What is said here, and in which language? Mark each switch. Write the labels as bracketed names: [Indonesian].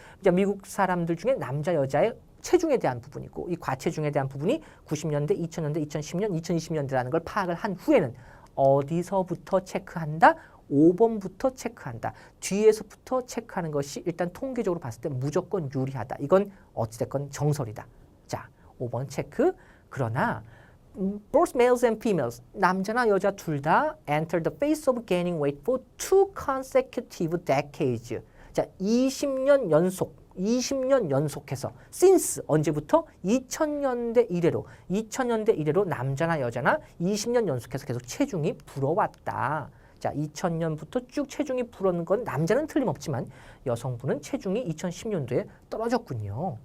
[Korean] 자, 미국 사람들 중에 남자, 여자의 체중에 대한 부분이고 이 과체중에 대한 부분이 90년대, 2000년대, 2010년, 2020년대라는 걸 파악을 한 후에는 어디서부터 체크한다? 5번부터 체크한다. 뒤에서부터 체크하는 것이 일단 통계적으로 봤을 때 무조건 유리하다. 이건 어찌됐건 정설이다. 자, 5번 체크. [English] 그러나 both males and females, [Korean] 남자나 여자 둘 다 [English] enter the phase of gaining weight for 2 consecutive decades. [Korean] 자, 20년 연속해서 since 언제부터? 2000년대 이래로 남자나 여자나 20년 연속해서 계속 체중이 불어왔다. 자, 2000년부터 쭉 체중이 불었는 건 남자는 틀림없지만 여성분은 체중이 2010년도에 떨어졌군요.